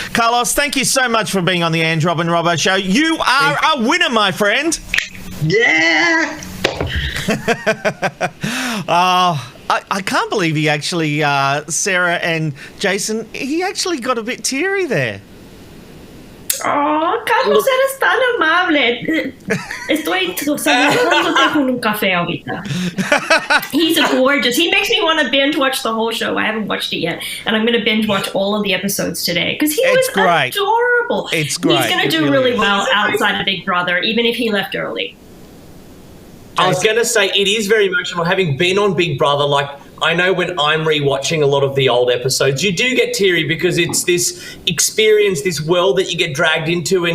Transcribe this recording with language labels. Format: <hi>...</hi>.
<en>Carlos, thank you so much for being on the Ange, Rob and Robbo show. You are a winner, my friend. Yeah. I can't believe he actually, Sarah and Jason, he actually got a bit teary there.</en> <es>Oh, Carlos, eres tan amable. Estoy saludándote con un café ahorita.</es> <en>He's gorgeous. He makes me want to binge watch the whole show. I haven't watched it yet, and I'm going to binge watch all of the episodes today because he was adorable. It's great. He's going to do really well outside of Big Brother, even if he left early. I was going to say, it is very emotional. Having been on Big Brother, I know when I'm rewatching a lot of the old episodes, you do get teary because it's this experience, this world that you get dragged into.</en>